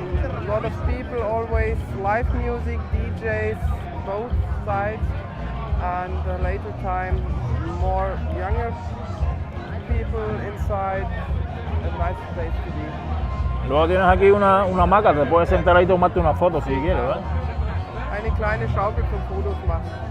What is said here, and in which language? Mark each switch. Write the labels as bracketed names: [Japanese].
[English] A lot of people, always live music, DJs, both sides, and later time more younger people inside, a nice place to be. [Spanish] Luego tienes aquí una hamaca, te puedes sentar ahí y tomarte una foto si quieres, ¿verdad? [German] Eine kleine Schaukel zum Fotos machen.